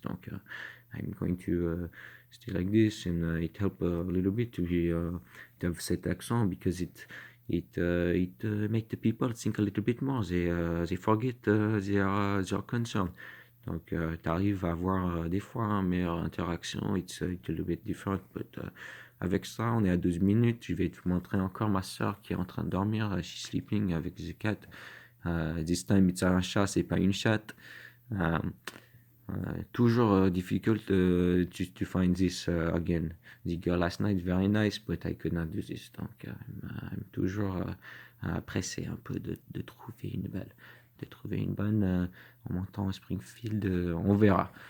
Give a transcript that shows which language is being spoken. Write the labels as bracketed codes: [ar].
[fr] Donc, [en] I'm going to stay like this, and it helped a little bit to have [fr] cet accent [en] because it make the people think a little bit more. They forget their concern. [fr] Donc, tu arrives à avoir des fois une meilleure interaction. [en] It's a little bit different, but [fr] avec ça, on est à 12 minutes. Je vais te montrer encore ma soeur qui est en train de dormir. [en] She's sleeping [fr] avec [en] the cat. This time, it's [fr] un chat, c'est pas une chatte. Toujours [en] difficult to find this again. The girl last night, very nice, but I could not do this. [fr] Donc, [en] I'm [fr] toujours pressé un peu de trouver une belle. De trouver une bonne en montant à Springfield. On verra.